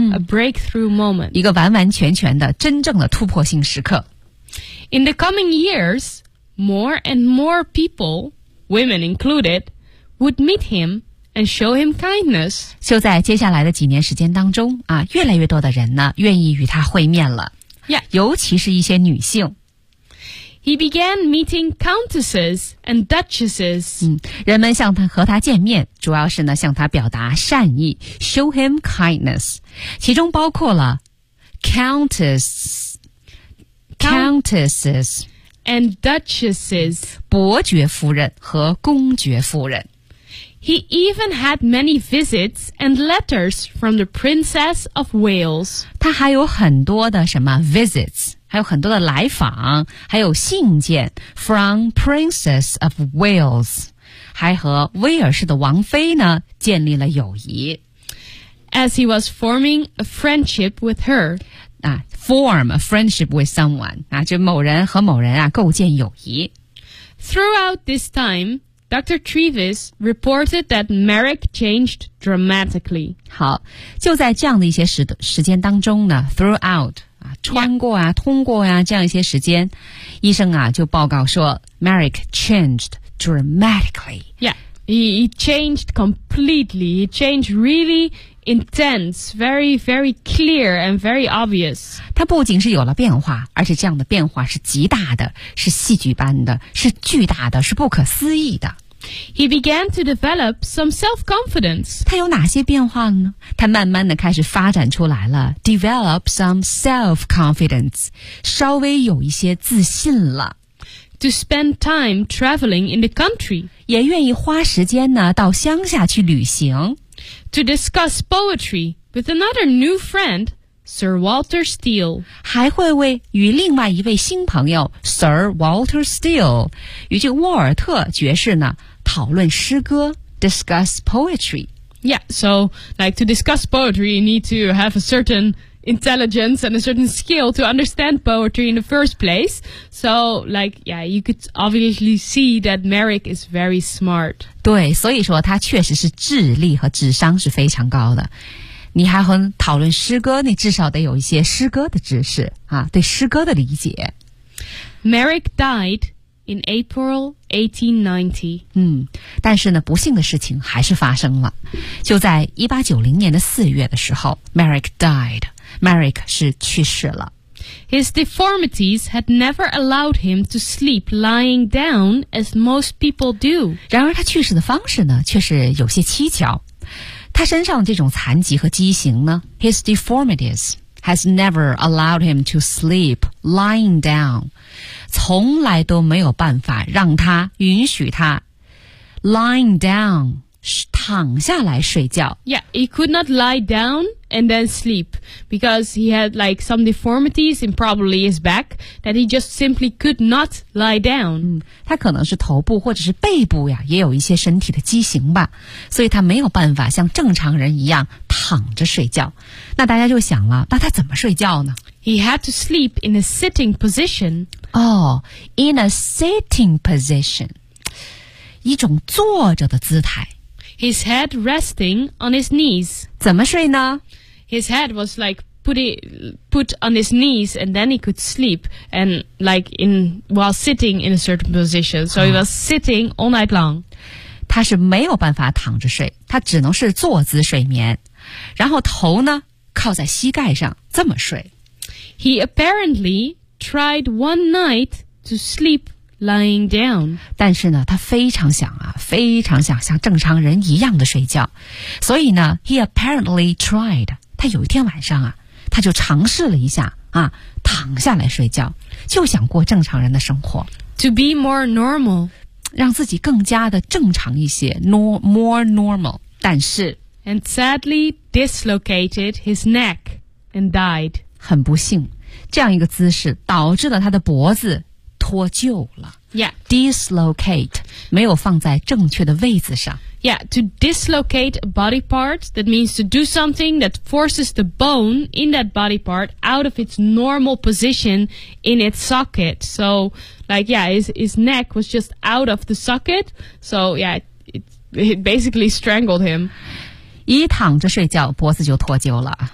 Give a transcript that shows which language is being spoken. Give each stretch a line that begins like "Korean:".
English: A breakthrough moment.
Chinese: 一个完完全全的真正的突破性时刻
English: In the coming years. More and more people, women included, would meet him and show him kindness.
Chinese: 就在接下来的几年时间当中啊，越来越多的人呢愿意与他会面了。
English: Yeah.
Chinese: 尤其是一些女性。
English: He began meeting countesses and duchesses.
Chinese: 人们向他和他见面，主要是呢向他表达善意 ,
English: show him kindness.
Chinese: 其中包括了 countesses
English: and duchesses,
Chinese: 伯爵夫人和公爵夫人。
English: He even had many visits and letters from the Princess of Wales.
Chinese: 他还有很多的什么
English: visits,
Chinese: 还有很多的来访，还有信件
English: from Princess of Wales,
Chinese: 还和威尔士的王妃呢建立了友谊。
English: As he was forming a friendship with her, form a friendship with someone,
Chinese: 就某人和某人啊构建友谊。
English: Throughout this time,Dr. Treves reported that Merrick changed dramatically.
Chinese: 好，就在这样的一些时间当中呢 ,throughout, 穿过啊、yeah. 通过啊这样一些时间，医生啊就报告说
English: Merrick changed dramatically. Yeah, he changed completely. He changed really intense, very, very clear and very obvious.
Chinese: 他不仅是有了变化，而且这样的变化是极大的，是戏剧般的，是巨大的，是不可思议的。
English: He began to develop some self-confidence.
Chinese: 他有哪些变化呢？他慢慢的开始发展出来了 ,
English: develop some self-confidence,
Chinese: 稍微有一些自信了。
English: To spend time traveling in the country.
Chinese: 也愿意花时间呢到乡下去旅行。
English: To discuss poetry with another new friend, Sir Walter Steele.
Chinese: 还会为与另外一位新朋友 Sir Walter Steele, 与这沃尔特爵士呢讨论诗歌
English: discuss poetry. Yeah, so like to discuss poetry, you need to have a certain intelligence and a certain skill to understand poetry in the first place. So like, yeah, you could obviously see that Merrick is very smart.
Chinese: 对，所以说他确实是智力和智商是非常高的。你还很讨论诗歌，你至少得有一些诗歌的知识啊，对诗歌的理解。
English: Merrick died in April 1890.
Chinese: 但是呢不幸的事情还是发生了。就在1890年的4月的时候 ,
English: Merrick died.
Chinese: Merrick 是去世了。
English: His deformities had never allowed him to sleep lying down as most people do.
Chinese: 然而他去世的方式呢却是有些蹊跷。他身上的这种残疾和畸形呢
English: ,His deformities has never allowed him to sleep lying down.
Chinese: 从来都没有办法让他允许他
English: lying down,
Chinese: 躺下来睡觉。
English: Yeah, he could not lie down and then sleep because he had like some deformities in probably his back that he just simply could not lie down.
Chinese: 他可能是头部或者是背部呀，也有一些身体的畸形吧，所以他没有办法像正常人一样躺着睡觉。那大家就想了，那他怎么睡觉呢？
English: He had to sleep in a sitting position. Oh, in a sitting position.
Chinese: 一种坐着的姿态。
English: His head resting on his knees.
Chinese: 怎么睡呢?
English: His head was like put on his knees and then he could sleep and like while sitting in a certain position. So he was sitting all night long.
Chinese: 他是没有办法躺着睡，他只能是坐姿睡眠。然后头呢，靠在膝盖上，这么睡。
English: He apparently tried one night to sleep lying down.
Chinese: 但是呢他非常想啊非常想像正常人一样的睡觉。所以呢
English: he apparently tried.
Chinese: 他有一天晚上啊他就尝试了一下啊躺下来睡觉，就想过正常人的生活。
English: To be more normal.
Chinese: 让自己更加的正常一些
English: more normal.
Chinese: 但是
English: And sadly dislocated his neck and died.
Chinese: 很不幸，这样一个姿势导致了他的脖子脱臼了。
English: Yeah.
Chinese: Dislocate, 没有放在正确的位置上。
English: Yeah, to dislocate a body part, that means to do something that forces the bone in that body part out of its normal position in its socket. So, like, yeah, his neck was just out of the socket. So, yeah, it basically strangled him.
Chinese: 一躺着睡觉，脖子就脱臼了。